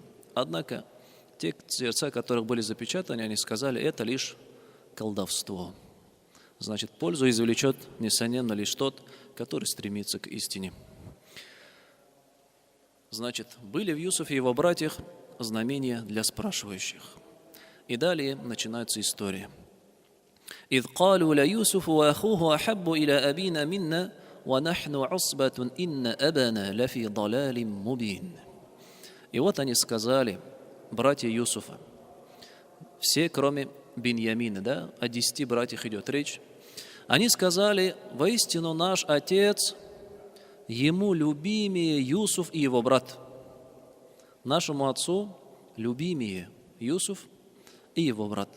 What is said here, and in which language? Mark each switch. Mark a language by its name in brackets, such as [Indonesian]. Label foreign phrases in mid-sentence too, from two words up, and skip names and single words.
[Russian] Однако те сердца, которых были запечатаны, они сказали, это лишь колдовство. Значит, пользу извлечет, несомненно, лишь тот, который стремится к истине. Значит, были в Юсуфе и его братьях знамения для спрашивающих. И далее начинается история. [Arabic] «Идh قالوا ليوسف وأخوه أحب إلى أبينا منا ونحن عصبة إن أبانا لفي ضلال مبين». [Russian] И вот они сказали, братья Юсуфа, все, кроме Биньямина, да, о 10 братьях идет речь, они сказали, воистину наш отец, ему любимее Юсуф и его брат. Нашему отцу любимее Юсуф и его брат.